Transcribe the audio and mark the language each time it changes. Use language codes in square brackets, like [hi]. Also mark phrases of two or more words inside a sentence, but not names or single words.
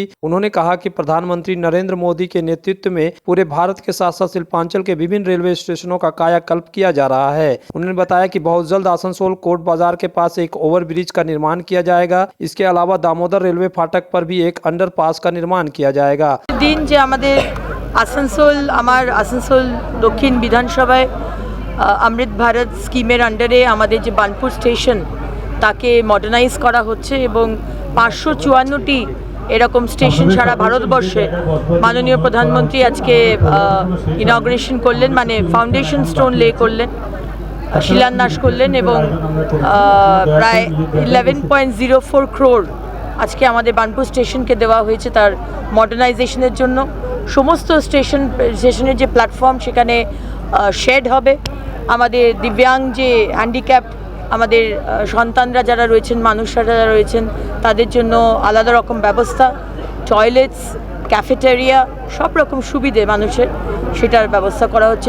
[hi] उन्होंने कहा कि प्रधानमंत्री नरेंद्र मोदी के नेतृत्व में पूरे भारत के साथ साथ शिल्पांचल के विभिन्न रेलवे स्टेशनों का कायाकल्प किया जा रहा है। उन्होंने बताया कि बहुत जल्द आसनसोल कोर्ट बाजार के पास एक ओवरब्रिज का निर्माण किया जाएगा। इसके अलावा दामोदर रेलवे फाटक पर भी एक अंडरपास का निर्माण किया जाएगा। [bn] আসানসোল দক্ষিণ বিধানসভায় অমৃত ভারত স্কিমের আন্ডারে আমাদের যে বানপুর স্টেশন তাকে মডার্নাইজ করা হচ্ছে এবং 554টি এরকম স্টেশন সারা ভারতবর্ষে মাননীয় প্রধানমন্ত্রী আজকে ইনঅগুরেশন করলেন, মানে [en] foundation stone lay [bn] করলেন, শিলান্যাস করলেন এবং প্রায় 11.04 কোটি আজকে আমাদের বানপুর স্টেশনকে দেওয়া হয়েছে তার মডার্নাইজেশনের জন্য। समस्त स्टेशনের যে প্ল্যাটফর্ম সেখানে শেড হবে। আমাদের দিব্যাঙ্গ যে হ্যান্ডিক্যাপ আমাদের সন্তানরা যারা রয়েছেন, মানুষরা যারা রয়েছেন তাদের জন্য আলাদা রকম ব্যবস্থা, টয়লেটস, ক্যাফেটেরিয়া, সব রকম সুবিধে মানুষের সেটার ব্যবস্থা করা হচ্ছে।